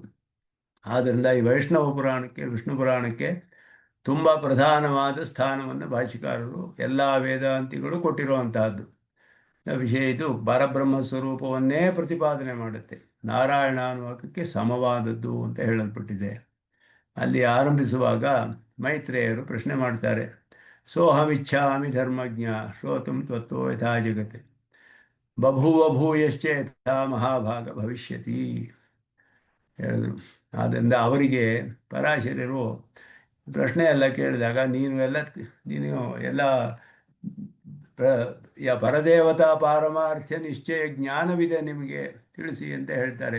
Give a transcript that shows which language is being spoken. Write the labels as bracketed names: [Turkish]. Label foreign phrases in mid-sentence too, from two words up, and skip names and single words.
[Kannada] ಆದ್ದರಿಂದ ಈ ವೈಷ್ಣವ ಪುರಾಣಕ್ಕೆ, ವಿಷ್ಣು ಪುರಾಣಕ್ಕೆ ತುಂಬ ಪ್ರಧಾನವಾದ ಸ್ಥಾನವನ್ನು ಭಾಷ್ಯಕಾರರು ಎಲ್ಲ ವೇದಾಂತಿಗಳು ಕೊಟ್ಟಿರುವಂತಹದ್ದು ವಿಷಯ. ಇದು ಪರಬ್ರಹ್ಮ ಸ್ವರೂಪವನ್ನೇ ಪ್ರತಿಪಾದನೆ ಮಾಡುತ್ತೆ. ನಾರಾಯಣ ಅನ್ನುವಕ್ಕೆ ಸಮವಾದದ್ದು ಅಂತ ಹೇಳಲ್ಪಟ್ಟಿದೆ. ಅಲ್ಲಿ ಆರಂಭಿಸುವಾಗ ಮೈತ್ರೇಯರು ಪ್ರಶ್ನೆ ಮಾಡ್ತಾರೆ, [Sanskrit] ಸೋಹಮಿಚ್ಛಾಮಿ ಧರ್ಮಜ್ಞ ಶ್ರೋತುಂ ತ್ವತ್ತೋ ಯಥಾ ಜಗತ್ ಬಭೂವ ಭೂಯಶ್ಚ ಯಥಾ ಮಹಾಭಾಗ ಭವಿಷ್ಯತಿ ಹೇಳಿದ್ರು. [Kannada] ಆದ್ದರಿಂದ ಅವರಿಗೆ ಪರಾಶರರು ಪ್ರಶ್ನೆ ಎಲ್ಲ ಕೇಳಿದಾಗ ನೀನು ಎಲ್ಲ ಪರದೇವತಾ ಪಾರಮಾರ್ಥ್ಯ ನಿಶ್ಚಯ ಜ್ಞಾನವಿದೆ ನಿಮಗೆ ತಿಳಿಸಿ ಅಂತ ಹೇಳ್ತಾರೆ.